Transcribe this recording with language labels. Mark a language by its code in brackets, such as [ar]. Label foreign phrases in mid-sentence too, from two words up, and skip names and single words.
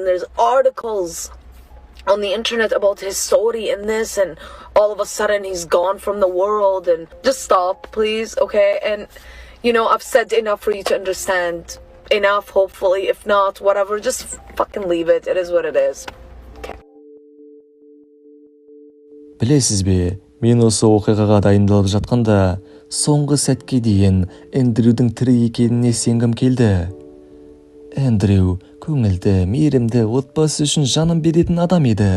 [en] There's articles on the internet about his story and this, and all of a sudden he's gone from the world. And just stop, please, okay? And you know, I've said enough for you to understand enough, hopefully. If not, whatever, just fucking leave it. It is what it is. [kk] Білесіз бе, мен осы оқиғаға дайындалып жатқанда, соңғы сәтке дейін Эндрюдің тірі екеніне сенгім келді. Эндрю көңілді, мейірімді, отбасы үшін жанын беретін адам еді.